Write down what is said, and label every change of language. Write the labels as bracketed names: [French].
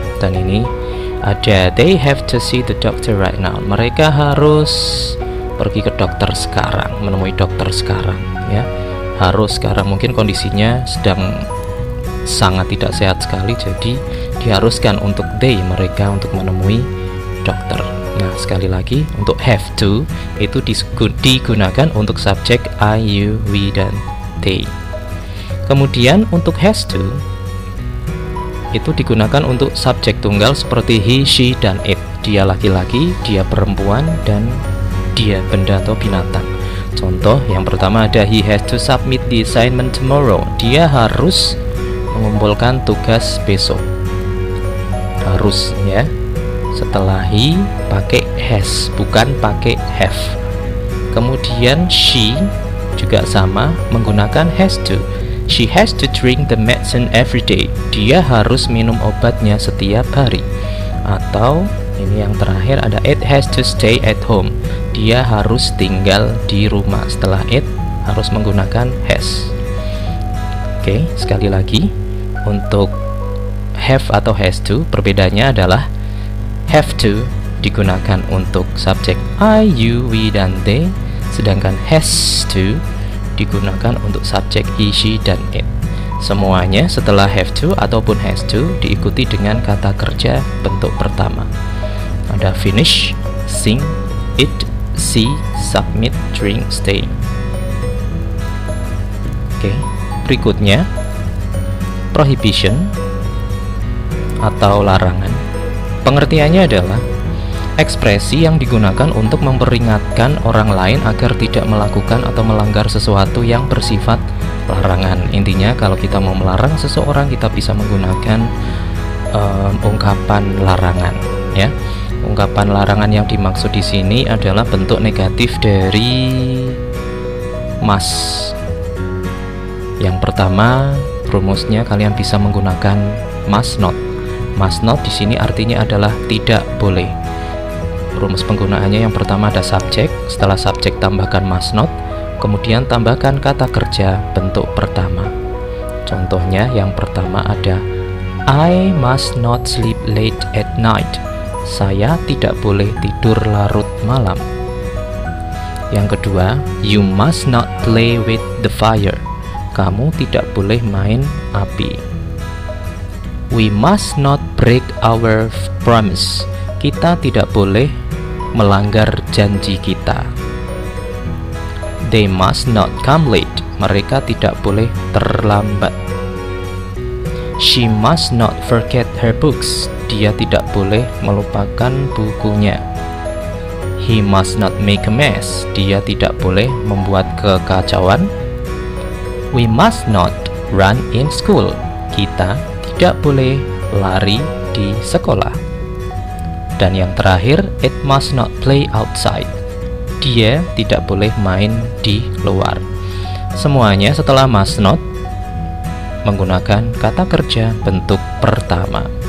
[Indonesian] Dan ini ada [English] they have to see the doctor right now. [Indonesian] Mereka harus pergi ke dokter sekarang, menemui dokter sekarang ya. Harus sekarang, mungkin kondisinya sedang sangat tidak sehat sekali, jadi diharuskan untuk they, mereka, untuk menemui dokter. Nah, sekali lagi untuk have to itu digunakan untuk subjek I, you, we, dan they. Kemudian untuk has to itu digunakan untuk subjek tunggal seperti he, she, dan it. Dia laki-laki, dia perempuan, dan dia benda atau binatang. Contoh yang pertama ada [English] he has to submit the assignment tomorrow. [Indonesian] Dia harus mengumpulkan tugas besok. Harus ya. Setelah he pakai has, bukan pakai have. Kemudian she juga sama, menggunakan has to. [English] She has to drink the medicine every day. [Indonesian] Dia harus minum obatnya setiap hari. Atau ini yang terakhir ada [English] it has to stay at home. [Indonesian] Dia harus tinggal di rumah. Setelah it harus menggunakan has. Oke, sekali lagi untuk have atau has to perbedaannya adalah have to digunakan untuk subjek I, you, we, dan they, sedangkan has to digunakan untuk subjek he, she, dan it. Semuanya setelah have to ataupun has to diikuti dengan kata kerja bentuk pertama. [English] Ada finish, sing, eat, see, submit, drink, stay. [Indonesian] Oke, berikutnya prohibition atau larangan. Pengertiannya adalah ekspresi yang digunakan untuk memperingatkan orang lain agar tidak melakukan atau melanggar sesuatu yang bersifat larangan. Intinya kalau kita mau melarang seseorang, kita bisa menggunakan ungkapan larangan, ya. Ungkapan larangan yang dimaksud di sini adalah bentuk negatif dari must. Yang pertama, rumusnya kalian bisa menggunakan must not. Must not di sini artinya adalah tidak boleh. Rumus penggunaannya yang pertama ada subjek, setelah subjek tambahkan must not, kemudian tambahkan kata kerja bentuk pertama. Contohnya yang pertama ada [English] I must not sleep late at night. [Indonesian] Saya tidak boleh tidur larut malam. Yang kedua, [English] you must not play with the fire. [Indonesian] Kamu tidak boleh main api. [English] We must not break our promise. [Indonesian] Kita tidak boleh melanggar janji kita. [English] They must not come late. [Indonesian] Mereka tidak boleh terlambat. [English] She must not forget her books. [Indonesian] Dia tidak boleh melupakan bukunya. [English] He must not make a mess. [Indonesian] Dia tidak boleh membuat kekacauan. [English] We must not run in school. [Indonesian] Kita tidak boleh lari di sekolah. Dan yang terakhir, [English] it must not play outside. [Indonesian] Dia tidak boleh main di luar. Semuanya setelah must not menggunakan kata kerja bentuk pertama.